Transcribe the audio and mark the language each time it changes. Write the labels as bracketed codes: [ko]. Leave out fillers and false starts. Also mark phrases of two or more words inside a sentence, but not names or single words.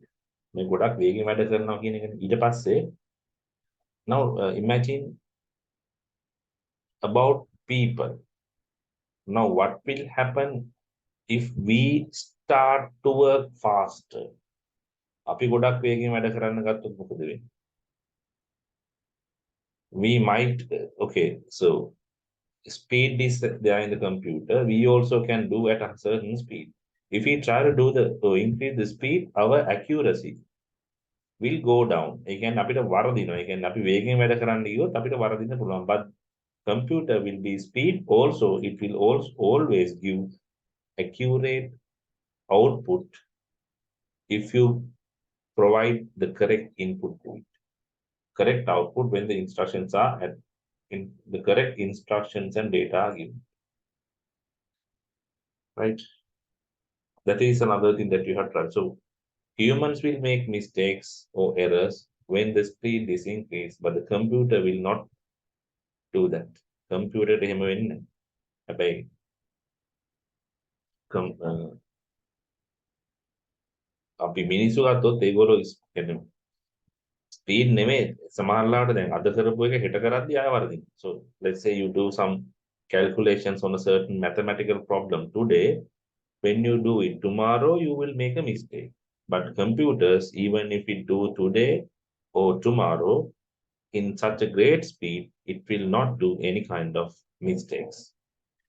[si] මේ ගොඩක් වේගෙන් වැඩ කරනවා කියන එක. ඊට පස්සේ [en] now imagine about people. Now what will happen if we start to work faster? [si] අපි ගොඩක් වේගෙන් වැඩ කරන්න ගත්තොත් මොකද වෙන්නේ? [en] We might okay, so speed is there in the computer. We also can do at a certain speed. If we try to do to increase the speed, our accuracy will go down. [si] ඒ කියන්නේ අපිට වරදිනවා. ඒ කියන්නේ අපි වේගෙන් වැඩ කරන්න ගියොත් අපිට වරදින්න පුළුවන්. [en] But computer will be speed also. It will also always give accurate output if you provide the correct input to it. Correct output when the instructions are in the correct instructions and data are given. Right? That is another thing that you have tried. So humans will make mistakes or errors when the speed is increased, but the computer will not do that. [si] Computer එහෙම වෙන්නේ නැහැ. හැබැයි අපි මිනිස්සු ගත්තොත් ඒගොල්ලෝ කියන්නේ ස්පීඩ් නෙමෙයි සමහරවිට දැන් අද කරපු එක හෙට කරද්දී ආය වරදින. [en] So let's say you do some calculations on a certain mathematical problem today. When you do it tomorrow, you will make a mistake. But computers, even if it do today or tomorrow in such a great speed, it will not do any kind of mistakes.